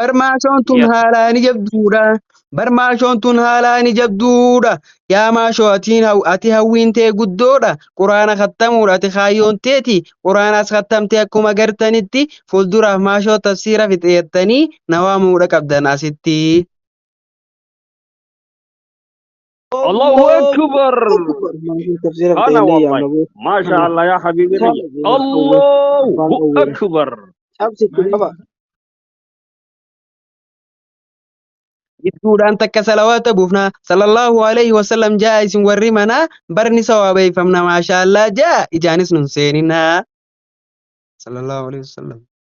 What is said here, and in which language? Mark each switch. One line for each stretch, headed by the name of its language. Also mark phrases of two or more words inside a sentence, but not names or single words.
Oromo: Bar maashoon tun haalaan jabduudha. Bar maashoon tun haalaan jabduudha. Yaa maashoo ati hawwiin tee guddoodha. Quraana kattamuudha ati kaayyoon teeti. Quraanaas kattamtee akkuma gartanitti fuulduraaf maashoo tafsiira fixeettanii na waamuudha qabdan asitti.
Arabic: الله أكبر. أنا والله. ما شاء الله يا حبيبي. الله أكبر.
Oromo: Gidduudhaan takka salawaata buufna
Arabic: صلى الله عليه وسلم
Oromo: jaa isin warri manaa barni sawaabeeffamna maashaallah jaa ijaanis nun seenina
Arabic: صلى الله عليه وسلم.